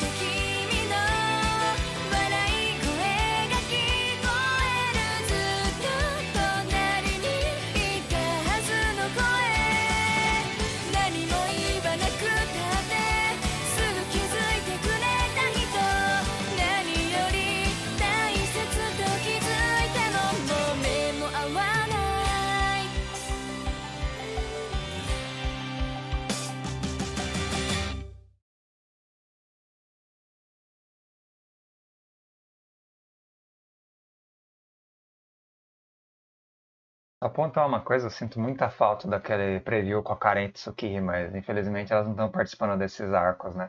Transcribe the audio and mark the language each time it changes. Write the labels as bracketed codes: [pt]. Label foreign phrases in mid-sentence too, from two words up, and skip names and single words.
[ja] 君の笑い声が聞こえるずっと隣にいたはずの声何も言わなくたってすぐ気づいてくれた人何より大切と気づいてももう目も合わない [pt] Só pontuar uma coisa, eu sinto muita falta daquele preview com a Karen e Tsukiji, mas infelizmente elas não estão participando desses arcos, né?